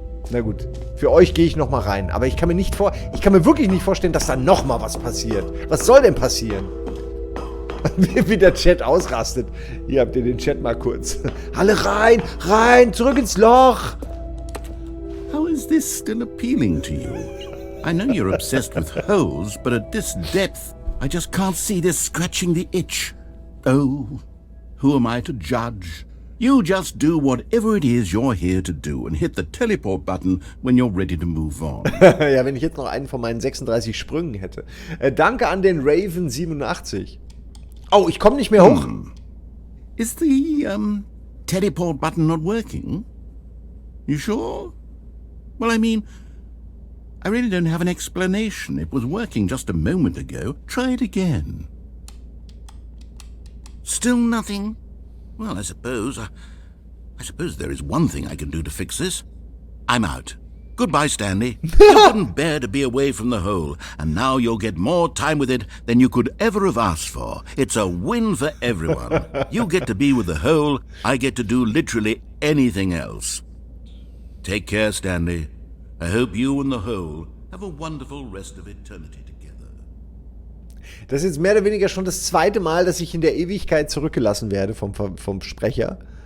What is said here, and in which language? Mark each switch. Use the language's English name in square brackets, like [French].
[German] Na gut, für euch gehe ich nochmal rein. Aber ich kann mir wirklich nicht vorstellen, dass da nochmal was passiert. Was soll denn passieren? Wie der Chat ausrastet. Hier habt ihr den Chat mal kurz. Alle rein, zurück ins Loch. [English] How is this still appealing to you? I know you're obsessed with holes, but at this depth, I just can't see this scratching the itch. Oh, who am I to judge? You just do whatever it is you're here to do and hit the teleport button when you're ready to move on. [German] Ja, wenn ich jetzt noch einen von meinen 36 Sprüngen hätte. Danke an den Raven87. Oh, ich komme nicht mehr hoch. [English] Is the, teleport button not working? You sure? Well, I mean, I really don't have an explanation. It was working just a moment ago. Try it again. Still nothing? Well, I suppose there is one thing I can do to fix this. I'm out. Goodbye, Stanley. You couldn't bear to be away from the hole, and now you'll get more time with it than you could ever have asked for. It's a win for everyone. You get to be with the hole, I get to do literally anything else. Take care, Stanley. I hope you and the hole have a wonderful rest of eternity together. [German] Das ist jetzt mehr oder weniger schon das zweite Mal, dass ich in der Ewigkeit zurückgelassen werde vom Sprecher.